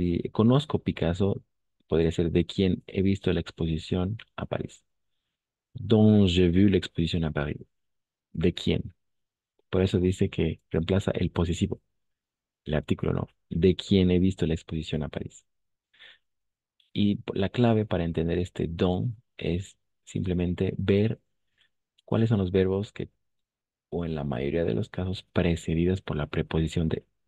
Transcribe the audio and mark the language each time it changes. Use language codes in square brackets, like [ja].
[es] Conozco Picasso, podría ser de quien he visto la exposición a París. [fr] Dont j'ai vu l'exposition à Paris. [es] ¿De quién? Por eso dice que reemplaza el posesivo, el artículo, ¿no? De quién he visto la exposición a París. Y la clave para entender este don es simplemente ver cuáles son los verbos que, o en la mayoría de los casos, precedidos por la preposición de.